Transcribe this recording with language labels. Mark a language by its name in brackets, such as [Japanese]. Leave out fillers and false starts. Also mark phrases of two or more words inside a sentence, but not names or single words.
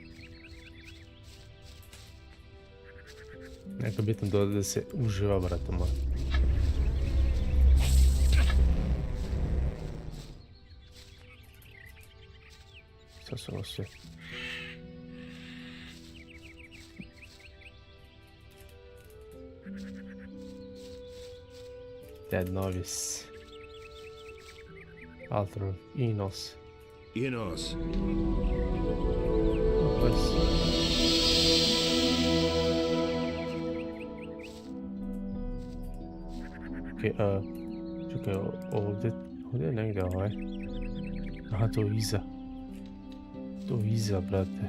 [Bosnian] Neka bitno da se uživa, brate moj. Sad su ovo sve. Dead novice. Alter Enos. Enos. Čekaj, ovdje je negdje ovaj. Aha, to je iza. To je iza, brate.